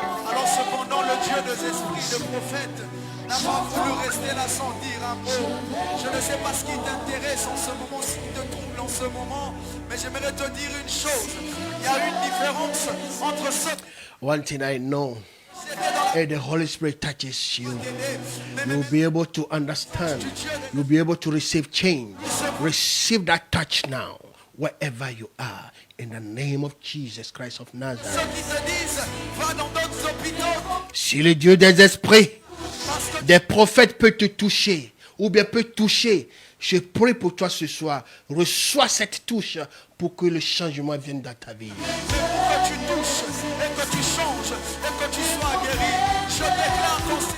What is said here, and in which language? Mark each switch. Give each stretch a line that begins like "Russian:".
French: Alors cependant le Dieu des esprits de prophète n'a pas voulu rester là sans dire un mot. Je ne sais pas ce qui t'intéresse en ce moment, ce qui te trouble en ce moment, mais j'aimerais te dire une chose. Il y a une différence entre ce...
English: One thing I know. And the Holy Spirit touches you, you'll be able to understand. You'll be able to receive change. Receive that touch now, wherever you are, in the name of Jesus Christ of Nazareth.
French: Ceux qui se disent, va dans d'autres hôpitaux. Si le Dieu des esprits, des prophètes peut te toucher, ou bien peut toucher, je prie pour toi ce soir, reçois cette touche pour que le changement vienne dans ta vie. Mais pour que tu touches et que tu changes et que tu sois guéri, je déclare qu'on